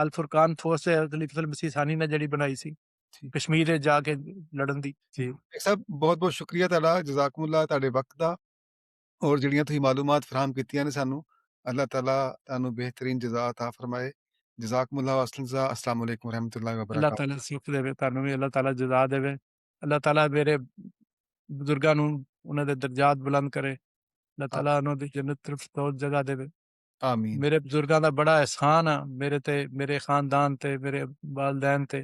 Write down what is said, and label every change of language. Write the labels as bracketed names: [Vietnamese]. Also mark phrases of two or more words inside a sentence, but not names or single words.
[Punjabi] ਅਲ ਫੁਰਕਾਨ ਫੌਜ ਖਲੀਫਾ ਮਸੀਹ ਸਾਨੀ ਨੇ ਜਿਹੜੀ ਬਣਾਈ ਸੀ ਠੀਕ ਕਸ਼ਮੀਰ 'ਚ ਜਾ ਕੇ ਲੜਨ ਦੀ। ਜੀ ਡਾਕਟਰ ਸਾਹਿਬ, ਬਹੁਤ ਬਹੁਤ ਸ਼ੁਕਰੀਆ ਤੁਹਾਡਾ, ਜਜ਼ਾਕੁਮੁੱਲਾ ਤੁਹਾਡੇ ਵਕਤ ਦਾ, ਔਰ ਜਿਹੜੀਆਂ ਤੁਸੀਂ ਮਾਲੂਮਾਤ ਫਰਾਹਮ ਕੀਤੀਆਂ ਨੇ ਸਾਨੂੰ। ਅੱਲਾਹ ਤਾਲਾ ਤੁਹਾਨੂੰ ਬਿਹਤਰੀਨ ਜਜ਼ਾ ਅਤਾ ਫਰਮਾਏ। [Arabic] جزاكم الله وسلم جزاء. السلام عليكم رحمة الله و ਅੱਲਾਹ बरकातहू। [Punjabi] ਤਾਲਾ ਸੁੱਖ ਦੇਵੇ, ਤੁਹਾਨੂੰ ਵੀ ਅੱਲਾਹ ਤਾਲਾ ਜਜ਼ਾ ਦੇਵੇ। ਅੱਲਾਹ ਤਾਲਾ ਮੇਰੇ ਬਜ਼ੁਰਗਾਂ ਨੂੰ ਉਹਨਾਂ ਦੇ ਦਰਜਾਤ ਬੁਲੰਦ ਕਰੇ। ਅੱਲਾਹ ਤਾਲਾ ਉਹਨਾਂ ਦੀ ਜੰਨਤ ਫਿਰਦੌਸ ਜਗ੍ਹਾ ਦੇਵੇ। आमीन। ਮੇਰੇ ਬਜ਼ੁਰਗਾਂ ਦਾ ਬੜਾ ਅਹਿਸਾਨ ਆ ਮੇਰੇ ਤੇ, ਮੇਰੇ ਖਾਨਦਾਨ ਤੇ, ਮੇਰੇ ਵਾਲਦੈਨ ਤੇ।